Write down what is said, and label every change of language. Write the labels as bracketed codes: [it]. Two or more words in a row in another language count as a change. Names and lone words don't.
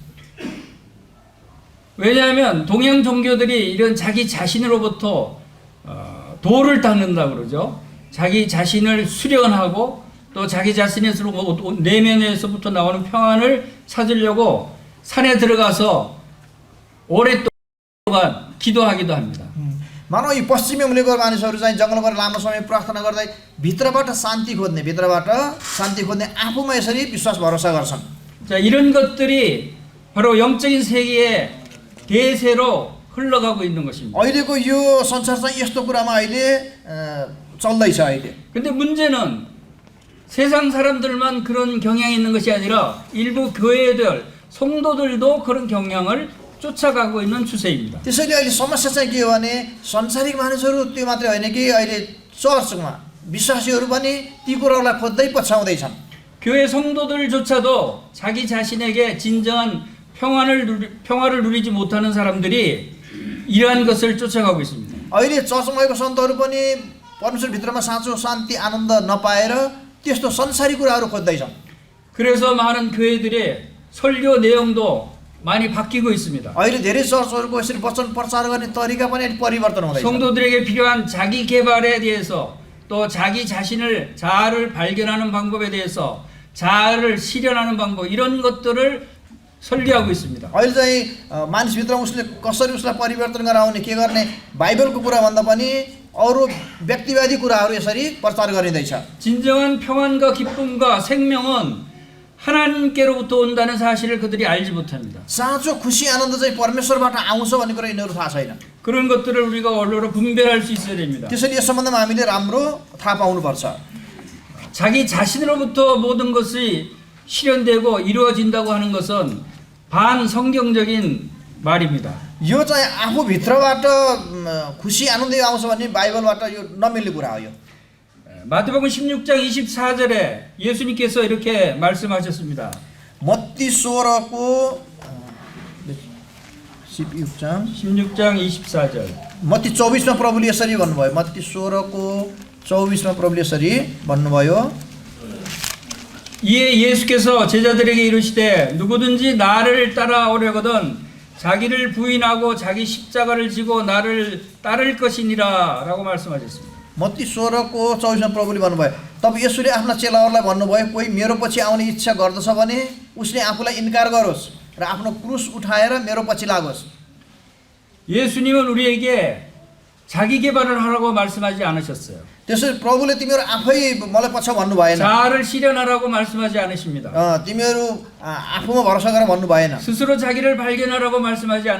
[ko] 왜냐하면 동양 종교들이 이런 자기 자신으로부터 도를 닦는다 그러죠. 자기 자신을 수련하고 또 자기 자신의 내면에서부터 나오는 평안을 찾으려고 산에 들어가서 오랫동안 기도하기도 합니다. [ne] मानव यी पश्चिमी मुलुकका मानिसहरू चाहिँ जङ्गलमा गएर लामो समय प्रार्थना गर्दै भित्रबाट शान्ति खोज्ने आफूमा यसरी विश्वास भरोसा गर्छन्। [ko] 자, 이런 것들이 바로 영적인 세계의 대세로 흘러가고 있는 것입니다. [ne] अहिलेको यो संसार चाहिँ यस्तो कुरामा अहिले चल्दैछ अहिले। [ko] 근데 문제는 세상 사람들만 그런 경향이 있는 것이 아니라 일부 교회들, 성도들도 그런 경향을 쫓아가고 있는 추세입니다. [ne] त्यसैले अहिले समस्या चाहिँ के हो भने संसारिक मानिसहरू त्यो मात्रै होइन कि अहिले चर्चमा विश्वासीहरू पनि ती कुराहरूलाई खोज्दै पछ्याउँदैछन्। [ko] 교회 성도들조차도 자기 자신에게 진정한 평화를 누리지 못하는 사람들이 이러한 것을 쫓아가고 있습니다. [ne] अहिले चर्चमा गएको सन्तहरू पनि परमेश्वर भित्रमा साँचो शान्ति आनन्द नपाएर त्यस्तो संसारी कुराहरू खोज्दैछन्। [ko] 그래서 많은 교회들의 설교 내용도 많이 바뀌고 있습니다. [ne] अहिले धेरै चर्चहरूको यसरी वचन प्रचार गर्ने तरिका पनि अहिले परिवर्तन हुँदैछ। [ko] 성도들에게 필요한 자기 개발에 대해서 또 자기 자아를 발견하는 방법에 대해서 자아를 실현하는 방법 이런 것들을 설계하고 있습니다. [ne] अहिले चाहिँ मानिसभित्र उसले कसरी उसलाई परिवर्तन गराउने के गर्ने बाइबलको कुरा भन्दा पनि अरू व्यक्तिवादी कुराहरू यसरी प्रचार गरिँदैछ। [ko] 진정한 평안과 기쁨과 생명은 하나님께로부터 온다는 사실을 그들이 알지 못합니다. [ne] साँचो खुसी आनन्द चाहिँ परमेश्वरबाट आउँछ भन्ने कुरा यिनीहरू थाहा छैन। [ko] 그런 것들을 우리가 언론으로 분별할 수 있어야 됩니다. [ne] त्यसैले यस सम्बन्धमा हामीले राम्रो थाहा पाउनुपर्छ। [ko] 자기 자신으로부터 모든 것이 실현되고 이루어진다고 하는 것은 반성경적인 말입니다. [ne] यो चाहिँ आफूभित्रबाट खुसी आनन्द आउँछ भने बाइबलबाट यो नमिल्ने कुरा हो। यो [ko] 마태복음 16장 24절에 예수님께서 이렇게 말씀하셨습니다. [ne] मत्ती 16को 16장 [ko] 16장 24절. [ne] मत्ती 24मा प्रभुले यसरी भन्नुभयो मत्ती 16को 24मा प्रभुले यसरी भन्नुभयो [ko] 이에 예수께서 제자들에게 이르시되 누구든지 나를 따라오려거든 자기를 부인하고 자기 십자가를 지고 나를 따를 것이니라 라고 말씀하셨습니다. [ne] मत्ती 16को 24मा प्रभुले भन्नुभयो तब यसुले आफ्ना चेलाहरूलाई भन्नुभयो कोही मेरो पछि आउने इच्छा गर्दछ भने उसले आफूलाई इन्कार गरोस् र आफ्नो क्रुस उठाएर मेरो पछि लागोस् [ko] 예수님은 우리에게 자기 개발을 하라고 말씀하지 않으셨어요. [ne] त्यसरी प्रभुले तिमीहरू आफै मलाई पछि भन्नु भएन [ko] 자아를 실현하라고 말씀하지 않으십니다. [ne] तिमीहरू आफूमा भरोसा गर भन्नु भएन [ko] 스스로 자기를 발견하라고 말씀하지 [ne] तिमीहरू